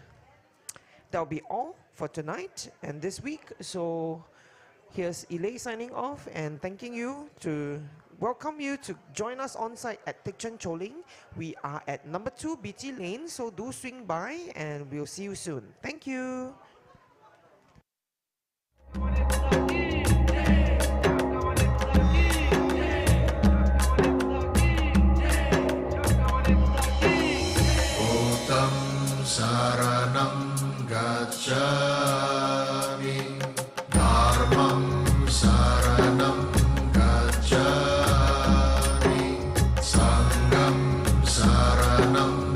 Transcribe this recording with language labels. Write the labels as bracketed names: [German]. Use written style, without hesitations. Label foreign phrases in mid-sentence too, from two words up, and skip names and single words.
[English] That'll be all for tonight and this week. So here's Ilay signing off and thanking you to welcome you to join us on site at Tik Chen Choling. We are at number 2 BT Lane, so do swing by and we'll see you soon. Thank you. [Pali] Buddham saranam gacchami, Dharmam saranam gacchami, Sangham saranam